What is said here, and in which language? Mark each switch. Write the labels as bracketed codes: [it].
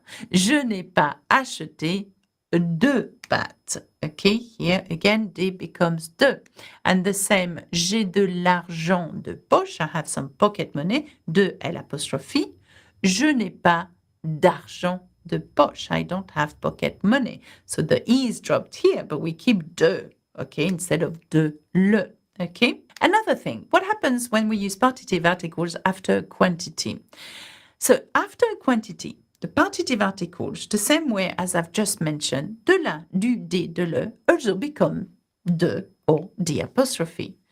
[fr] Je n'ai pas acheté de pâtes. [en] Okay, here again, de becomes de. And the same, [fr] j'ai de l'argent de poche. [en] I have some pocket money. De L apostrophe. [fr] Je n'ai pas d'argent de poche. [en] I don't have pocket money. So the E is dropped here, but we keep de, okay, instead of de le, okay? Another thing, what happens when we use partitive articles after quantity? So after quantity, the partitive articles, the same way as I've just mentioned, de la, du, des, de le, also become de or the apostrophe.